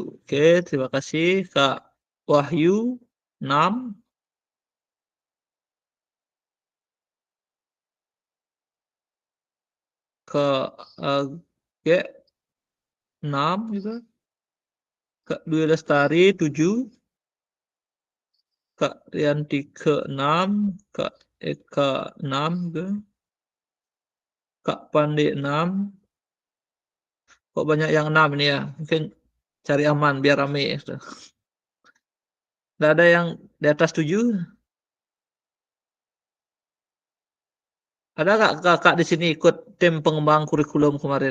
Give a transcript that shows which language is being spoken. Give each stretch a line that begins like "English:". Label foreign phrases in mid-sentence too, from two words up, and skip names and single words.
Indonesian: Oke, terima kasih. Kak Wahyu 6. Kak Age 6 juga. Kak Dwi Lestari 7. Kak Riantika 6. Kak Eka 6 juga. Kak Pandi 6. Kok banyak yang 6 ini ya? Mungkin cari aman biar rame. Nggak ada yang di atas 7? Ada nggak kakak di sini ikut tim pengembang kurikulum kemarin?